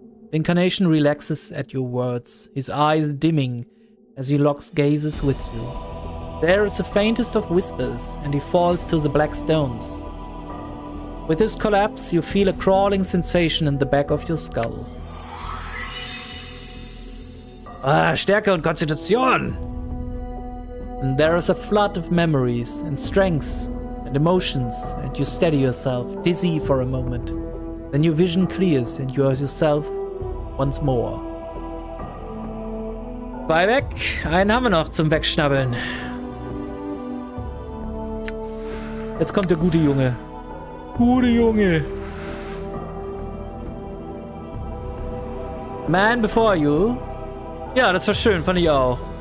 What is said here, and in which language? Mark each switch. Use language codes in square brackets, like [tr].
[en] The incarnation relaxes at your words, his eyes dimming as he locks gazes with you. There is the faintest of whispers and he falls to the black stones. With his collapse, you feel a crawling sensation in the back of your skull. [de] Stärke und Konstitution! [en] And there is a flood of memories and strengths and emotions, and you steady yourself, dizzy for a moment. Then your vision clears and you are yourself once more. [de] 2 weg, einen haben wir noch zum Wegschnabbeln. Jetzt kommt der gute Junge. Gute Junge. [en] Man before you. [de] Ja, das war schön, fand ich auch.